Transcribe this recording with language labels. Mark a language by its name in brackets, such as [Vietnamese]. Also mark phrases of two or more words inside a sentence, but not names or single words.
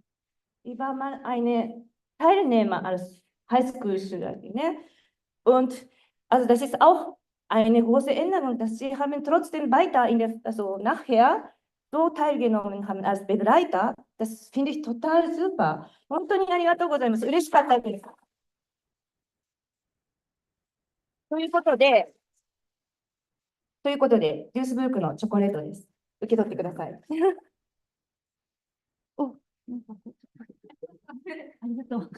[German] Die war mal eine Teilnehmer als Highschool-Schülerin, ne? Und also das ist auch eine große Änderung, dass sie haben trotzdem weiter also nachher so teilgenommen haben als Begleiter. Das finde ich total super. [Japanese] 本当にありがとうございます。嬉しかったです。ということで、デュースブルクのチョコレートです。受け取ってください。お、なんかありがとう。